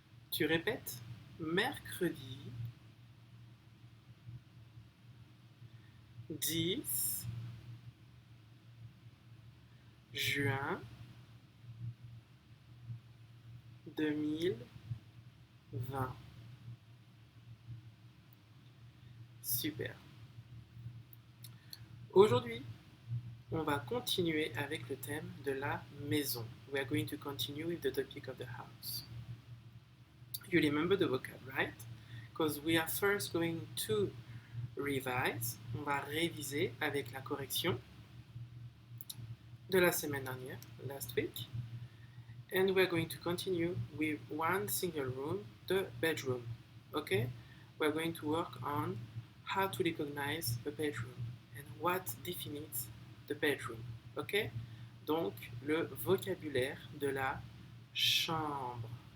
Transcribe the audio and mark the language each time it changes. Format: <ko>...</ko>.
<fr>Tu répètes, mercredi 10 juin 2020. Super. Aujourd'hui, on va continuer avec le thème de la maison.</fr> <en>We are going to continue with the topic of the house. You remember the vocab, right? Because we are first going to revise.</en> <fr>On va réviser avec la correction de la semaine dernière,</fr> <en>last week. And we're going to continue with one single room, the bedroom. Okay? We're going to work on how to recognize a bedroom and what defines the bedroom. Okay?</en> <fr>Donc, le vocabulaire de la chambre.</fr>